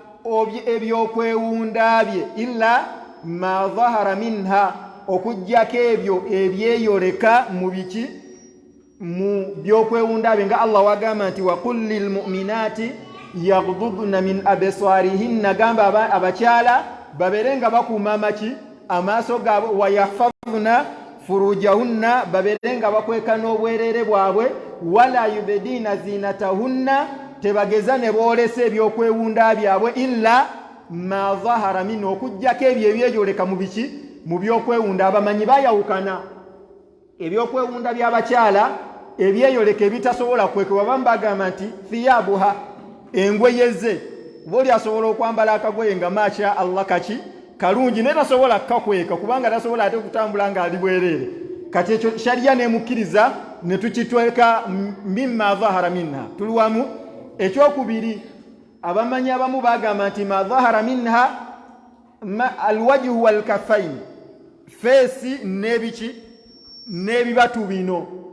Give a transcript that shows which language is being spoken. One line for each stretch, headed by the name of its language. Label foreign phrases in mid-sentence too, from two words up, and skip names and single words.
Ganda: ebyokwewunda bye
Arabic: إلا ما ظهر منها
Ganda: okujjako ebyo ebyeyoleka mu biki mu byokwewunda bye nga Allah wagamba nti
Arabic: وقل للمؤمنات يغضضن من أبصارهن
Ganda: gamba abakyala babeere nga bakuuma amaki amaaso gaabwe
Arabic: ويحفظن فروجهن
Ganda: babeere nga bakweka n'obwereere bwabwe
Arabic: ولا يبدين زينتهن
Ganda: tebageza ne boolesa ebyokwewunda byabwe
Arabic: إلا ما ظهر
Ganda: min okujjako ebyo ebyeyoleka mu biki mu byokwewunda abamanyi bayawukana ebyokwewunda by'abakyala ebyeyoleka ebitasobola kwekebwa bamu bagamba nti thiyabuha engweye ze boli asobola okwambala akagoye nga
Arabic: ما شاء الله
Ganda: kaki kalungi naye tasobola kukakweka kubanga tasobola ate okutambula ng'ali bwereere kati ekyo shariya nemukkiriza ne tukitweka
Arabic: مما ظهر منها
Ganda: tuli wamu ekyokubiri abamanyi abamu bagamba nti
Arabic: ما ظهر منها الوجه والكفين
Ganda: feesi n'ebiki n'ebibatu bino